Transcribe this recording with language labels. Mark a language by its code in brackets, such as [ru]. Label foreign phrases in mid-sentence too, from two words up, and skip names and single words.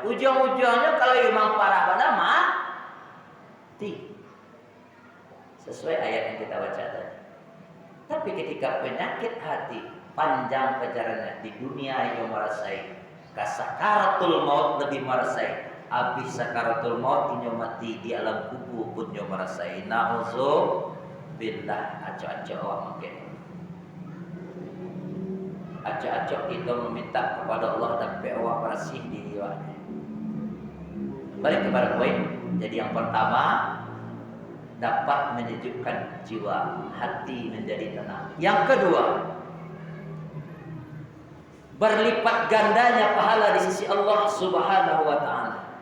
[id] Ujung-ujungnya kalau memang parah pada mati. Sesuai ayat yang kita baca tadi. Tapi ketika penyakit hati panjang perjalanannya di dunia yang merasai, kasakaratul maut lebih merasai. Habis sakaratul maut inyo mati di alam kubur pun inyo merasai. [min] Na'udzubillah. Acok-acok awak mungkin. [id] Acok-acok kita meminta kepada Allah dan awak bersih diri awak. Balik kepada poin. Jadi yang pertama, dapat menyejukkan jiwa, hati menjadi tenang. Yang kedua, berlipat gandanya pahala di sisi Allah Subhanahu wa taala.